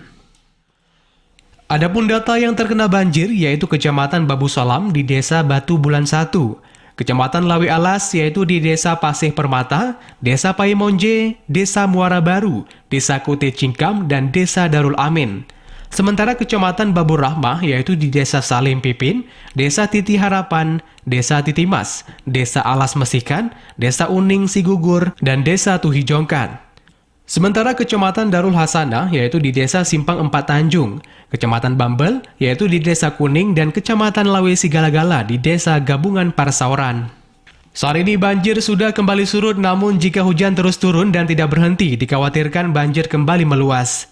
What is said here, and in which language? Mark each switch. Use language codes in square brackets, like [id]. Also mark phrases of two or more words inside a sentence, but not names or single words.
[id] Adapun data yang terkena banjir yaitu Kecamatan Babu Salam di Desa Batu Bulan 1, Kecamatan Lawe Alas yaitu di Desa Paseh Permata, Desa Paimonje, Desa Muara Baru, Desa Kote Cingkam, dan Desa Darul Amin. Sementara Kecamatan Babu Rahmah yaitu di Desa Salim Pipin, Desa Titi Harapan, Desa Titimas, Desa Alas Mesikan, Desa Uning Sigugur, dan Desa Tuhi Jongkan. Sementara Kecamatan Darul Hasanah yaitu di Desa Simpang Empat Tanjung, Kecamatan Bambel yaitu di Desa Kuning, dan Kecamatan Lawe Sigala-gala di Desa Gabungan Parsauran. Saat ini banjir sudah kembali surut, namun jika hujan terus turun dan tidak berhenti, dikhawatirkan banjir kembali meluas.